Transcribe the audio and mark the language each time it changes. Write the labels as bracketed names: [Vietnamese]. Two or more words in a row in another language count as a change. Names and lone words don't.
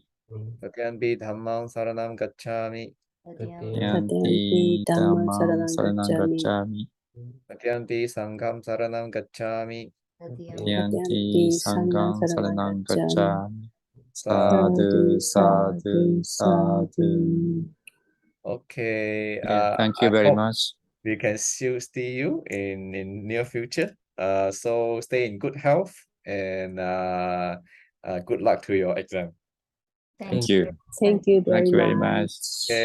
[Pali] Tatyampi dhammam saranam gacchami. Dutiyampi dhammam saranam gacchami. Tatyampi sangham saranam gacchami. Dutiyampi sangham saranam gacchami. Sadhu, sadhu, sadhu. [English] Okay. Thank you I very hope much. we can still see you in near future. So stay in good health, and good luck to your exam. Thank you. Thank you Thank you very much. much.